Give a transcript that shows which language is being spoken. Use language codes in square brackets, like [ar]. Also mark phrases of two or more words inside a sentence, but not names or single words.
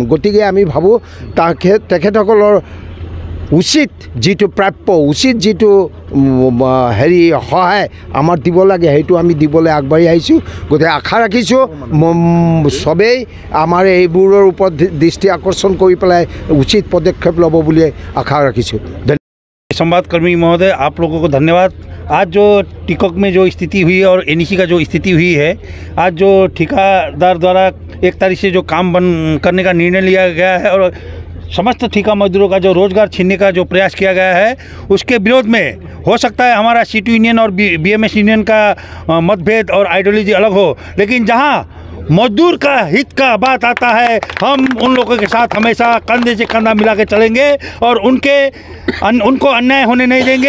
[as] গতিকে আমি ভাবোঁ তেখেতসকলৰ উচিত যিটো প্ৰাপ্য, উচিত যিটো হেৰি সহায় আমাৰ দিব লাগে সেইটো আমি দিবলৈ আগবাঢ়ি আহিছোঁ। গতিকে আশা ৰাখিছোঁ চবেই আমাৰ এইবোৰৰ ওপৰত দৃষ্টি আকৰ্ষণ কৰি পেলাই উচিত পদক্ষেপ ল'ব বুলি আশা ৰাখিছোঁ। [hi] संवादकर्मी महोदय, आप लोगों को धन्यवाद। आज जो टिकॉक में जो स्थिति हुई है और एनईसी का जो स्थिति हुई है, आज जो ठेकेदार द्वारा एक तारीख से जो काम बंद करने का निर्णय लिया गया है और समस्त ठेका मजदूरों का जो रोज़गार छीनने का जो प्रयास किया गया है, उसके विरोध में हो सकता है हमारा सीटू यूनियन और बीएमएस यूनियन का मतभेद और आइडियोलॉजी अलग हो, लेकिन जहां मजदूर का हित का बात आता है हम उन लोगों के साथ हमेशा कंधे से कंधा मिला के चलेंगे और उनको अन्याय होने नहीं देंगे।